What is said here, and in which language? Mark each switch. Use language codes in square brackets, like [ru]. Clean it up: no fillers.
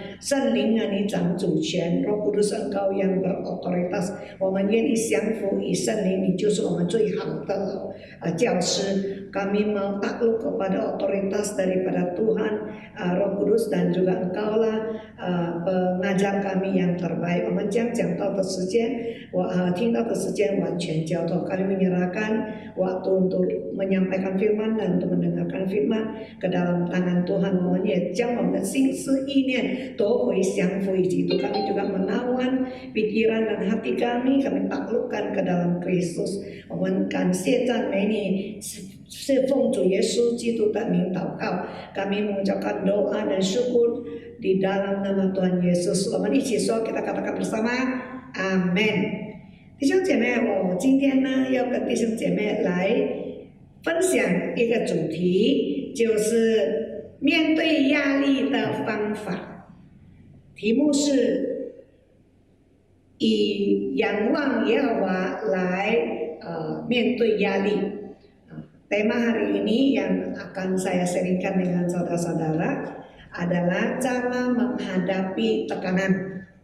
[zh] 圣灵啊，你掌主权， [id] Roh Kudus Engkau yang berotoritas。 [zh] 我们愿意降服于圣灵，你就是我们最好的教师。 [id] Kami mau takluk kepada otoritas daripada Tuhan, Roh Kudus dan juga Engkaulah pengajar kami yang terbaik。 [zh] 我们将讲道的时间，听到的时间完全交托。 [id] Kami menyerahkan waktu untuk menyampaikan firman dan untuk mendengarkan firman ke dalam tangan Tuhan。 [zh] 我们也将我们的心思意念夺回降服于基督。 [id] Kami juga menawan pikiran dan hati kami taklukkan ke dalam Kristus。 [zh] 我们感谢赞美你。是奉主耶稣基督的名祷告。 [id] Kami mengucapkan doa dan syukur di dalam nama Tuhan Yesus。 [zh] 我们一起说， [id] kita katakan bersama， Amen。 [zh] 弟兄姐妹，我今天呢要跟弟兄姐妹来分享一个主题，就是面对压力的方法。题目是以仰望耶和华来面对压力。 [id] Tema hari ini yang akan saya sharingkan dengan saudara-saudara adalah cara menghadapi tekanan.